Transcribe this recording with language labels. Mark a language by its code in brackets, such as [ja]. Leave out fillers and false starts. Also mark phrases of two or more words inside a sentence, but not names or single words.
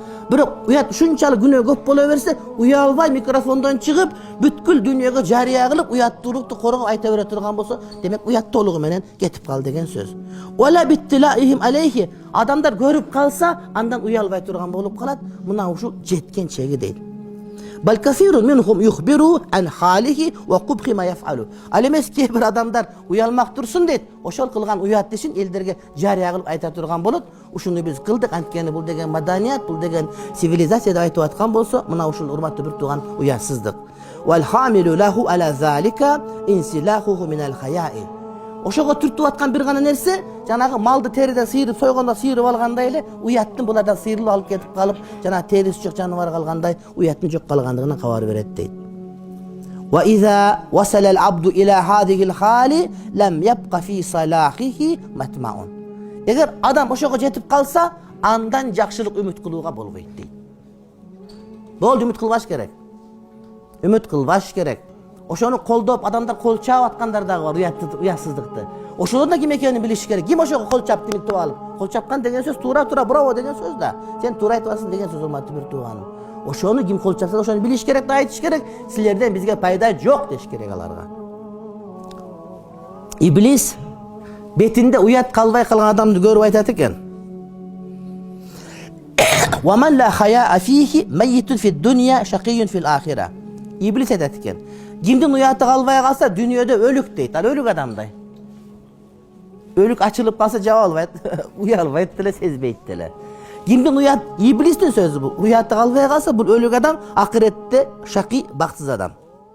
[ky] Бирок уят ушунчалык күнөө көп боло берсе, уялбай микрофондон чыгып, бүткүл дүйнөгө жарыя кылып, уяттуулукту коргоп айта бере турган болсо, демек уят толугу менен кетип калды деген сөз. [ar] ولا باطلاعهم عليه. [ky] Адамдар көрүп калса, андан уялбай турган болуп калат. Мына ушул жеткен чеги дейт. [ar] بل كثير منهم يخبر عن حاله وقبح ما يفعل. [ky] Ал эмес кээ бир адамдар уялмак турсун дейт. Ошол кылган уят ишин элдерге жарыя кылып айта турган болот. Ушуну биз кылдык, анткени бул деген маданият, бул деген цивилизация деп айтып аткан болсо, мына ушул урматтуу бир тууган уятсыздык. [ar] والحامل له على ذلك انسلاخه من الحياء. [ky] Ошого түртүп аткан бир гана нерсе, жанагы малды териден сыйрып сойгондо сыйрып алгандай эле, уяттын булардан сыйрылып алып кетип калып, жана териси жок жаныбар калгандай, уяттын жок калгандыгынан кабар берет дейт. [ar] وإذا وصل العبد إلى هذه الحال لم يبق في صلاحه مطمع. [ky] Эгер адам ошого жетип калса, андан жакшылык үмүт кылууга болбойт дейт. Болду, үмүт кылбаш керек. Үмүт кылбаш керек. Ошону колдоп, адамдар кол чаап аткандар дагы бар, уятсыздыкты. Ошолордун да ким экенин билиш керек. Ким ошого кол чапты миктеп алып? Кол чапкан деген сөз туура браво деген сөз да. Сен туура айтып атасың деген сөз урматтуу бир тууганым. Ошону ким кол чапса, ошону билиш керек да, айтыш керек. Силерден бизге пайда жок деш керек аларга. Иблис бетинде уят калбай калган адамды көрүп айтат экен. [ar] ومن لا حياء فيه ميت في الدنيا شقي في الآخرة. [ky] Иблис айтат экен. Кимдин уяты калбай калса, дүйнөдө өлүк дейт. Ал өлүк адамдай. Өлүк ачылып калса жаба албайт, уялбайт деле, сезбейт деле. Кимдин уят, иблистин сөзү бул. Уяты калбай калса, бул өлүк адам, акыретте шаки, бактсыз адам.